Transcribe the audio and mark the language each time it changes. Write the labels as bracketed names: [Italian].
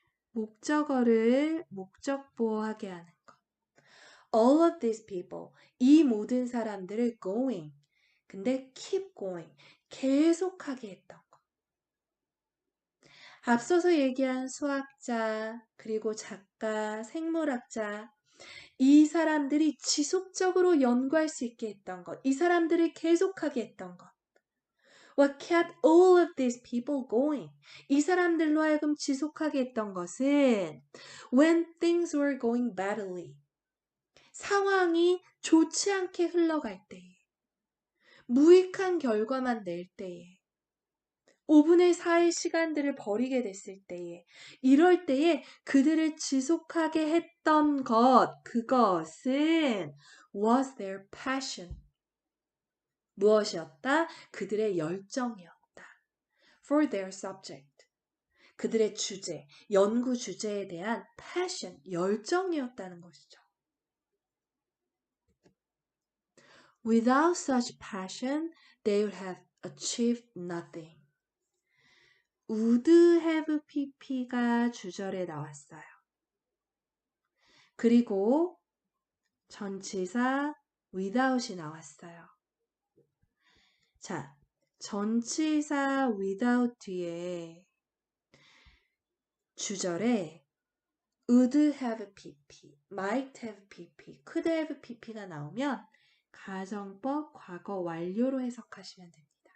[Korean] 목적어를 목적보호하게 하는 것. [English] All of these people, [Korean] 이 모든 사람들을 [English] going, [Korean] 근데 [English] keep going, [Korean] 계속하게 했던 것. 앞서서 얘기한 수학자, 그리고 작가, 생물학자, 이 사람들이 지속적으로 연구할 수 있게 했던 것, 이 사람들을 계속하게 했던 것. [English] What kept all of these people going? [Korean] 이 사람들로 하여금 지속하게 했던 것은 [English] when things were going badly. [Korean] 상황이 좋지 않게 흘러갈 때에, 무익한 결과만 낼 때에, 5분의 4의 시간들을 버리게 됐을 때에, 이럴 때에 그들을 지속하게 했던 것, 그것은 [English] was their passion. [Korean] 무엇이었다? 그들의 열정이었다. [English] For their subject. [Korean] 그들의 주제, 연구 주제에 대한 passion, 열정이었다는 것이죠. [English] Without such passion, they would have achieved nothing. [Korean] would have pp가 주절에 나왔어요. 그리고 전치사 without이 나왔어요. 자, 전치사 without 뒤에 주절에 would have pp, might have pp, could have pp가 나오면 가정법 과거 완료로 해석하시면 됩니다.